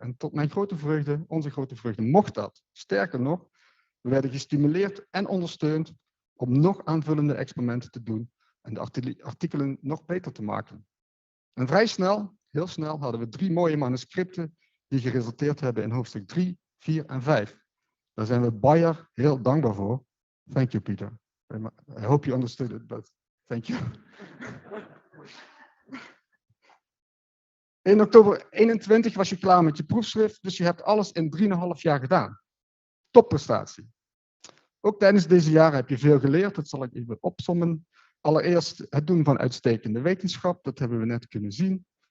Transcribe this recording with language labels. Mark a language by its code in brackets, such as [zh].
[nl] En tot mijn grote vreugde, onze grote vreugde, mocht dat. Sterker nog, we werden gestimuleerd en ondersteund om nog aanvullende experimenten te doen en de artikelen nog beter te maken. En vrij snel, heel snel, hadden we 3 mooie manuscripten die geresulteerd hebben in hoofdstuk 3, 4 en 5. Daar zijn we Bayer heel dankbaar voor. [en] Thank you, Peter. I hope you understood it, but thank you. [nl] In oktober 21 was je klaar met je proefschrift, dus je hebt alles in 3,5 jaar gedaan. Topprestatie. Ook tijdens deze jaren heb je veel geleerd, dat zal ik even opsommen. Allereerst het doen van uitstekende wetenschap, dat hebben we net kunnen zien.